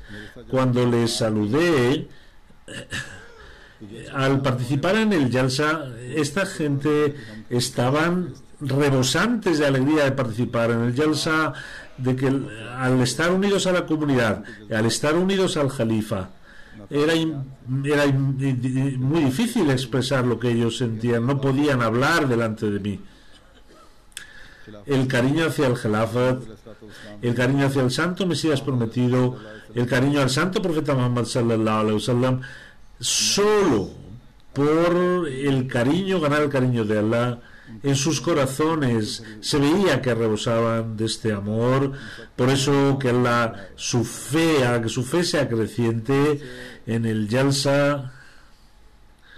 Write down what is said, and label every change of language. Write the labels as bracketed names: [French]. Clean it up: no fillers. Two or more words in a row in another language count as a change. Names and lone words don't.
[Spanish] Cuando les saludé, al participar en el Jalsa, esta gente estaban rebosantes de alegría de participar en el Jalsa, de que al estar unidos a la comunidad, al estar unidos al Jalifa, era muy difícil expresar lo que ellos sentían. No podían hablar delante de mí. El cariño hacia el Jalafat, el cariño hacia el santo Mesías prometido, el cariño al santo profeta Muhammad [Arabic] صلى الله عليه وسلم, [Spanish] solo por el cariño, ganar el cariño de Allah en sus corazones, se veía que rebosaban de este amor. Por eso que Allah, su fe sea creciente en el Jalsa.